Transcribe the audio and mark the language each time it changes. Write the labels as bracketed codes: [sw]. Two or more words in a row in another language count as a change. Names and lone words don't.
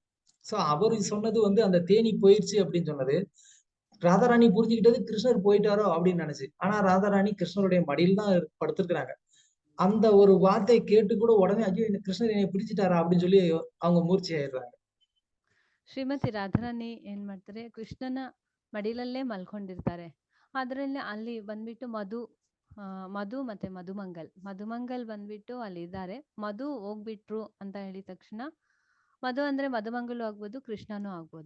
[ta] சோ அவரு சொன்னது வந்து அந்த தேனி போயிடுச்சு அப்படின்னு சொன்னது ராதாராணி புரிஞ்சுக்கிட்டது கிருஷ்ணர் போயிட்டாரோ அப்படின்னு நினைச்சு. ஆனா ராதாராணி கிருஷ்ணருடைய மடியில் தான் படுத்திருக்கிறாங்க. அந்த ஒரு வார்த்தை கேட்டு கூட உடனே ஐயோ இந்த கிருஷ்ணர் என்னை பிடிச்சிட்டாரா அப்படின்னு சொல்லி அவங்க மூர்ச்சி ஆயிடுறாங்க. [kn] ಶ್ರೀಮತಿ ರಾಧಾರಾಣಿ ಏನ್ ಮಾಡ್ತಾರೆ, ಕೃಷ್ಣನ ಮಡಿಲಲ್ಲೇ ಮಲ್ಕೊಂಡಿರ್ತಾರೆ. ಅದ್ರಲ್ಲಿ ಅಲ್ಲಿ ಬಂದ್ಬಿಟ್ಟು ಮಧು ಮತ್ತೆ ಮಧುಮಂಗಲ್ ಬಂದ್ಬಿಟ್ಟು ಅಲ್ಲಿ ಇದ್ದಾರೆ. ಮಧು ಹೋಗ್ಬಿಟ್ರು ಅಂತ ಹೇಳಿದ ತಕ್ಷಣ, ಮಧು ಅಂದ್ರೆ ಮಧುಮಂಗಲು ಆಗ್ಬೋದು, ಕೃಷ್ಣನೂ ಆಗ್ಬೋದು.